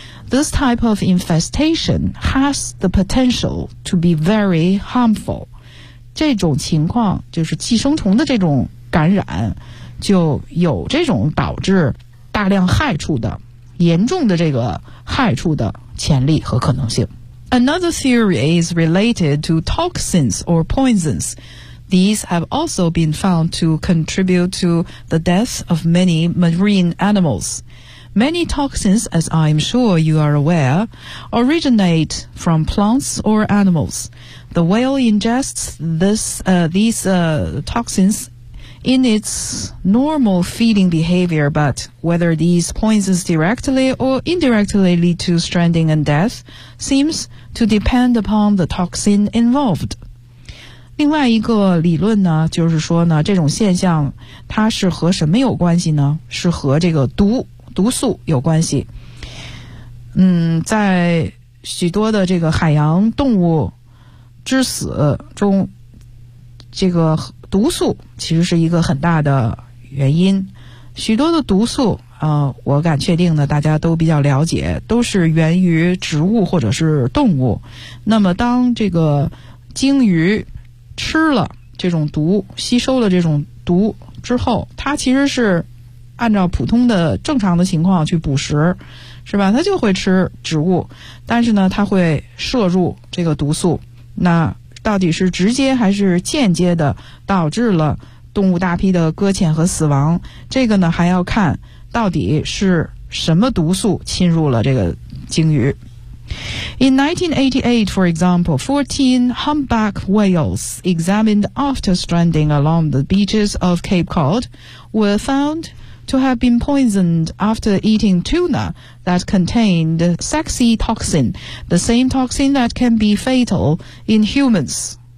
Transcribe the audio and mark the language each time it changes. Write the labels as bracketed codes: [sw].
[en] This type of infestation has the potential to be very harmful。 [zh] 这种情况就是寄生虫的这种感染，就有这种导致大量害处的。严重的这个害处的潜力和可能性。 [en] Another theory is related to toxins or poisons. These have also been found to contribute to the death of many marine animals. Many toxins, as I'm sure you are aware, originate from plants or animals. The whale ingests these toxins. In its normal feeding behavior, but whether these poisons directly or indirectly lead to stranding and death seems to depend upon the toxin involved. [zh] 另外一个理论呢，就是说呢，这种现象它是和什么有关系呢？是和这个毒素有关系。在许多的这个海洋动物之死中，这个毒素其实是一个很大的原因，许多的毒素我敢确定的大家都比较了解，都是源于植物或者是动物。那么当这个鲸鱼吃了这种毒，吸收了这种毒之后，它其实是按照普通的正常的情况去捕食，是吧，它就会吃植物，但是呢它会摄入这个毒素，那到底是直接还是间接的导致了动物大批的搁浅和死亡，这个呢还要看到底是什么毒素侵入了这个鲸鱼。 [en] In 1988 for example 14 humpback whales examined after stranding along the beaches of Cape Cod were found to have been poisoned after eating tuna that contained sexy toxin, the same toxin that can be fatal in humans.